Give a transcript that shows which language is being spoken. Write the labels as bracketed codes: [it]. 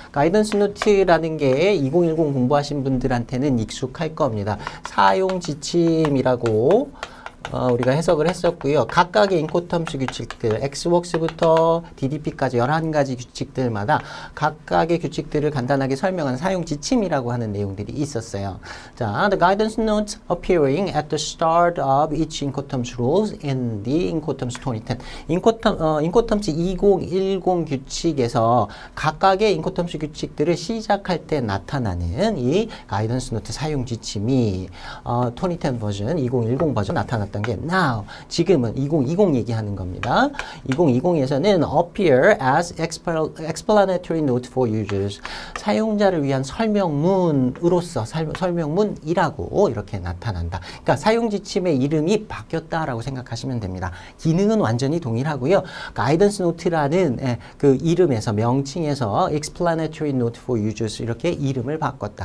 [ko] guidance note라는 게 2010 공부하신 분들한테는 익숙할 겁니다. 사용 지침이라고 우리가 해석을 했었고요. 각각의 인코텀스 규칙들, X웍스부터 DDP까지 11가지 규칙들마다 각각의 규칙들을 간단하게 설명한 사용 지침이라고 하는 내용들이 있었어요. [en] 자, the guidance notes appearing at the start of each incoterms rules in the incoterms 2010. [ko] 인코텀스 2010 규칙에서 각각의 인코텀스 규칙들을 시작할 때 나타나는 이 가이던스 노트 사용 지침이 2010 버전, 2010 버전 나타났던 게 now, 지금은 2020 얘기하는 겁니다. 2020에서는 [en] appear as explanatory note for users. [ko] 사용자를 위한 설명문으로서 설명문이라고 이렇게 나타난다. 그러니까 사용 지침의 이름이 바뀌었다라고 생각하시면 됩니다. 기능은 완전히 동일하고요. 가이던스 노트라는 그 이름에서 명칭에서 [en] explanatory note for users [ko] 이렇게 이름을 바꿨다.